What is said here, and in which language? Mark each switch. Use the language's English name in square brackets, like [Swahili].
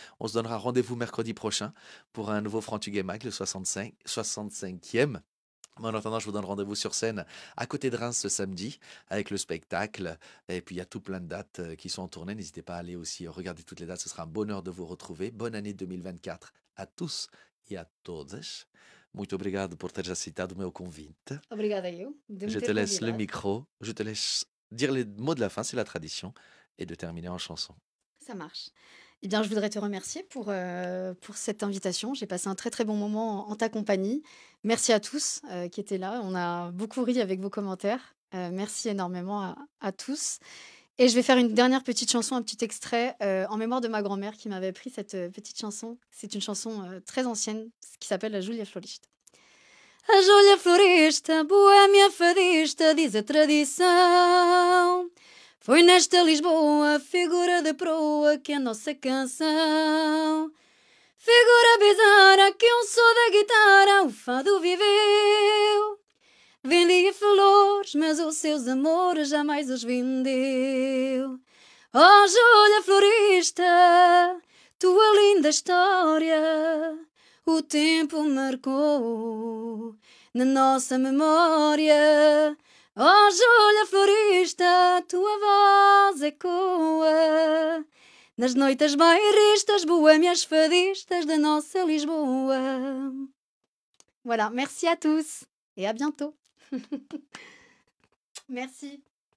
[French] On se donnera rendez-vous mercredi prochain pour un nouveau Frantugué Mag, le 65e. Mais en attendant, je vous donne rendez-vous sur scène à côté de Reims ce samedi avec le spectacle. Et puis, il y a tout plein de dates qui sont en tournée. N'hésitez pas à aller aussi regarder toutes les dates. Ce sera un bonheur de vous retrouver. Bonne année 2024 à tous et à [Portuguese] todas. Muito obrigado por teres aceitado o meu convite. Obrigada eu de me [French] Je [Portuguese] ter [French] te laisse le [Portuguese] convidado. [French] micro. Je te laisse dire les mots de la fin, c'est la tradition. Et de terminer en chanson. Ça marche. Eh bien, je voudrais te remercier pour cette invitation. J'ai passé un très très bon moment en ta compagnie. Merci à tous qui étaient là. On a beaucoup ri avec vos commentaires. Merci énormément à tous. Et je vais faire une dernière petite chanson, un petit extrait en mémoire de ma grand-mère qui m'avait appris cette petite chanson. C'est une chanson très ancienne qui s'appelle La Júlia Florista. [Portuguese] A Júlia Florista, boêmia fadista, diz a tradição. Foi nesta Lisboa, figura de proa, que a nossa canção. Figura bizarra que som da guitarra o fado viveu. Vendia flores, mas os seus amores jamais os vendeu. Oh, Júlia Florista, tua linda história, o tempo marcou na nossa memória. Oh, Júlia Florista, tua voz ecoa nas noites bairristas, boêmias fadistas da nossa Lisboa. [French] Voilà, merci à tous et à bientôt. Merci.